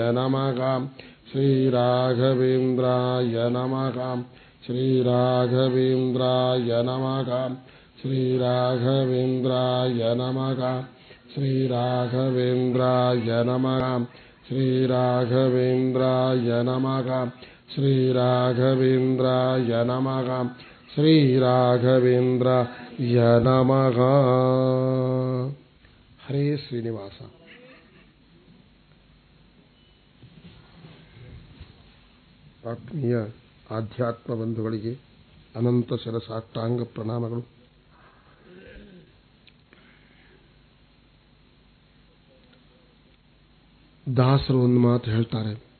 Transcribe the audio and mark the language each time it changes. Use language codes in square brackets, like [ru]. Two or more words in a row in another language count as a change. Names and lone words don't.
[sa] ನಮಃ ಶ್ರೀರಾಘವೇಂದ್ರಾಯ ನಮಃ ಶ್ರೀರಾಘವೇಂದ್ರಾಯ ನಮಃ ಶ್ರೀರಾಘವೇಂದ್ರಾಯ ನಮಃ ಶ್ರೀರಾಘವೇಂದ್ರಾಯ ನಮಃ ಶ್ರೀರಾಘವೇಂದ್ರಾಯ ನಮಃ ಶ್ರೀರಾಘವೇಂದ್ರಾಯ ನಮಃ ಶ್ರೀರಾಘವೇಂದ್ರಾಯ ನಮಃ. [kn] ಹರೇ ಶ್ರೀನಿವಾಸ. ಆತ್ಮೀಯ ಆಧ್ಯಾತ್ಮ ಬಂಧುಗಳಿಗೆ ಅನಂತ ಶಿರಸಾಷ್ಟಾಂಗ ಪ್ರಣಾಮಗಳು. ದಾಸರು ಒಂದು ಮಾತು ಹೇಳ್ತಾರೆ.